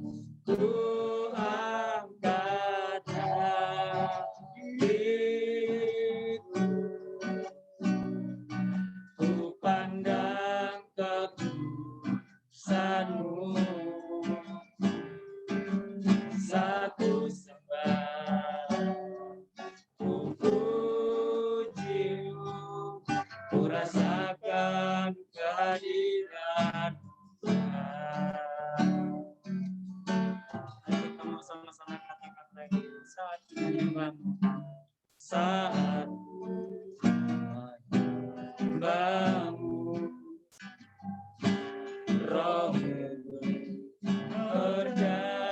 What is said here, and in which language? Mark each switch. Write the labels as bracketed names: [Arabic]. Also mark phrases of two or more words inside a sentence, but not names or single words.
[Indonesian] Ku angkat hatiku, ku pandang kekudusanmu, satu sembah, ku pujimu, ku rasakan kehadiran Tuhan. Kita mau sama-sama katakan lagi, saat menyembahmu, saat menyembahmu, rohmu bekerja.